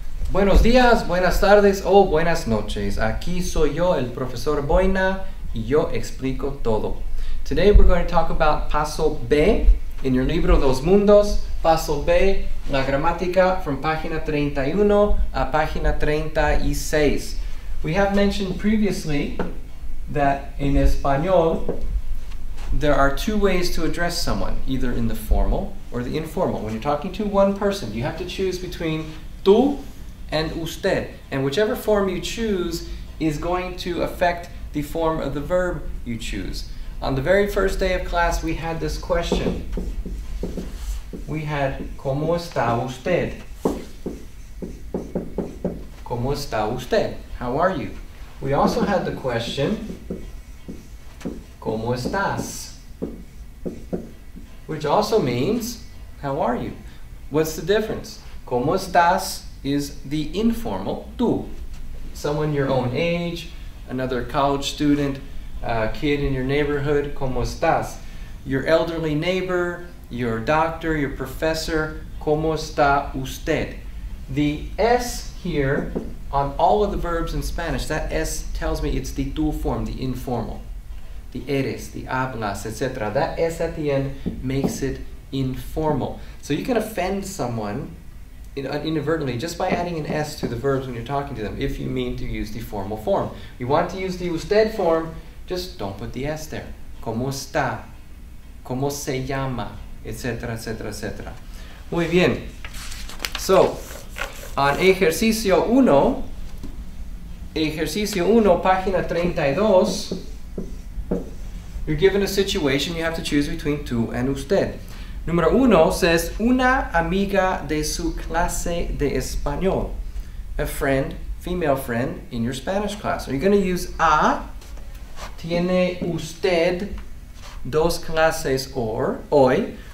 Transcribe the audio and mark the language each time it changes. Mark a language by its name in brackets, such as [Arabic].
[Spanish] Buenos días, buenas tardes o buenas noches. Aquí soy yo, el profesor Boina, y yo explico todo. [English] Today we're going to talk about paso B in your libro Dos Mundos. [Spanish] Paso B, la gramática [English] from [Spanish] página 31 a página 36. [English] We have mentioned previously that in Espanol there are two ways to address someone, either in the formal or the informal. When you're talking to one person, you have to choose between tú and usted. And whichever form you choose is going to affect the form of the verb you choose. On the very first day of class, we had this question. We had, [Spanish] ¿Cómo está usted? ¿Cómo está usted? [English] How are you? We also had the question, [Spanish] ¿Cómo estás? [English] Which also means, how are you? What's the difference? [Spanish] ¿Cómo estás [English] is the informal, tú. Someone your own age, another college student, a kid in your neighborhood, [Spanish] ¿Cómo estás? [English] Your elderly neighbor, your doctor, your professor, [Spanish] ¿Cómo está usted? [English] The S here on all of the verbs in Spanish, that S tells me it's the tú form, the informal. The eres, the hablas, etc. That S at the end makes it informal. So you can offend someone inadvertently just by adding an S to the verbs when you're talking to them if you mean to use the formal form. You want to use the usted form, just don't put the S there. [Spanish] ¿Cómo está? ¿Cómo se llama? Etc, etc, etc. Muy bien. [English] So, on ejercicio 1, página 32, you're given a situation, you have to choose between tú and usted. [Spanish] Número 1 [English] says, [Spanish] una amiga de su clase de español. [English] A friend, female friend, in your Spanish class. Are you going to use A? [Spanish] Tiene usted dos clases hoy.